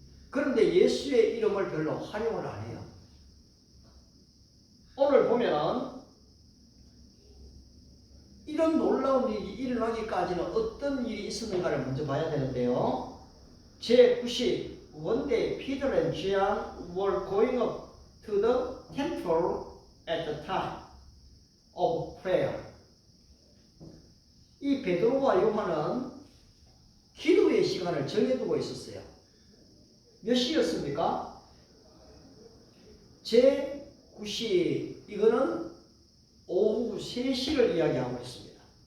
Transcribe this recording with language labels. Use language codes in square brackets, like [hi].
[ko] 그런데 예수의 이름을 별로 활용을 안 해요. 오늘 보면은 이런 놀라운 일이 일어나기까지는 어떤 일이 있었는가를 먼저 봐야 되는데요. [en] 제90 One day Peter and John were going up to the temple at the time of prayer. [ko] 이 베드로와 요한은 기도의 시간을 정해두고 있었어요. 몇 시였습니까? 제9시 이거는 오후 3시를 이야기하고 있습니다.